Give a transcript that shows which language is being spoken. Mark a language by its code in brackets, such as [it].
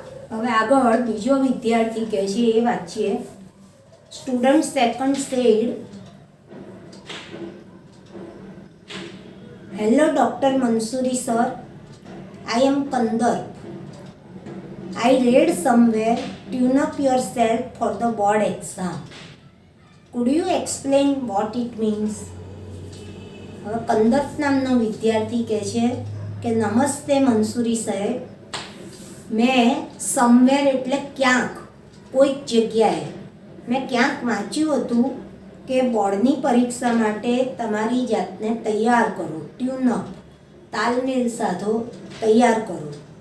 [gu] હવે આગળ બીજો વિદ્યાર્થી કહે છે એ વાંચીએ. [en] Student second said, hello doctor Mansuri sir, I am Kandarp. I read somewhere, tune up yourself for the board exam. Could you explain what it means? [gu] હવે કંદર્પ નામનો વિદ્યાર્થી કહે છે કે નમસ્તે મંસૂરી સાહેબ, મેં સમવેર એટલે ક્યાંક, કોઈક જગ્યાએ, મેં ક્યાંક વાંચ્યું હતું કે બોર્ડની પરીક્ષા માટે તમારી જાતને તૈયાર કરો, ટ્યુન અપ, તાલમેલ સાધો, તૈયાર કરો.